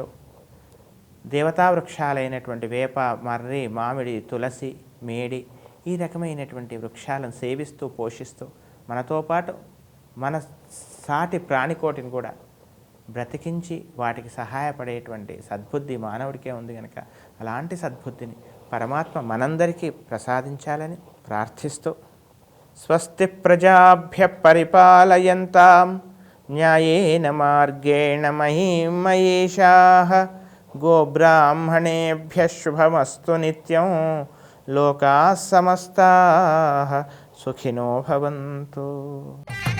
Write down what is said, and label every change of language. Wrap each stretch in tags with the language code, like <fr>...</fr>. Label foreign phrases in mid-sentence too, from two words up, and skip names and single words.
<te>దేవతా వృక్షాలైనటువంటి వేప, మర్రి, మామిడి, తులసి, మేడి ఈ రకమైనటువంటి వృక్షాలను సేవిస్తూ పోషిస్తూ మనతో పాటు మన సాటి ప్రాణికోటిని కూడా బ్రతికించి వాటికి సహాయపడేటువంటి సద్బుద్ధి మానవుడికే ఉంది కనుక అలాంటి సద్బుద్ధిని పరమాత్మ మనందరికీ ప్రసాదించాలని ప్రార్థిస్తూ</te> <sa>స్వస్తి ప్రజాభ్య పరిపాలయంతాం న్యాయేన మార్గేణ మహీం మహేషాః గోబ్రాహ్మణేభ్య శుభమస్తు నిత్యం లోకాః సమస్తాః సుఖినో భవంతు.</sa>